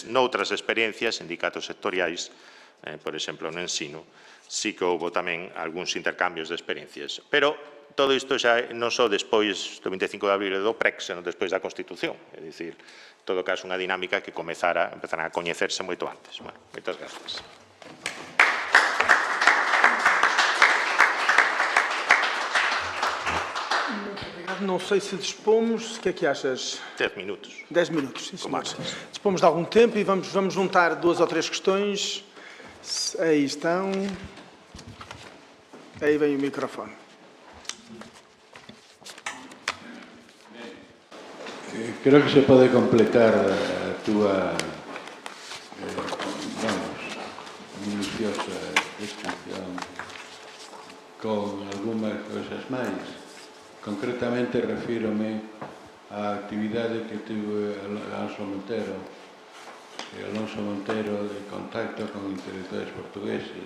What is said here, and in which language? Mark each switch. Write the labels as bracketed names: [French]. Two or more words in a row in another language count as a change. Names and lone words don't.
[Galician] Noutras experiencias, sindicatos sectoriais, por exemplo, no ensino, sí que houve tamén algúns intercambios de experiencias. Pero todo isto xa non só despois do 25 de abril e do PREC, senón despois da Constitución. É dicir, en todo caso, unha dinámica que empezaran a coñecerse moito antes. Bueno, moitas grazas. [Portuguese] Não sei se dispomos, o que é que achas? 10 minutos. 10 minutos, sim, senhor. máximo. Dispomos de algum tempo e vamos juntar 2 ou 3 questões. Aí estão. Aí vem o microfone. [Galician] Creo que se pode completar a túa minuciosa descripción con algunhas cousas máis. Concretamente refírome á actividade que tivo Alonso Montero de contacto con intelectuales portugueses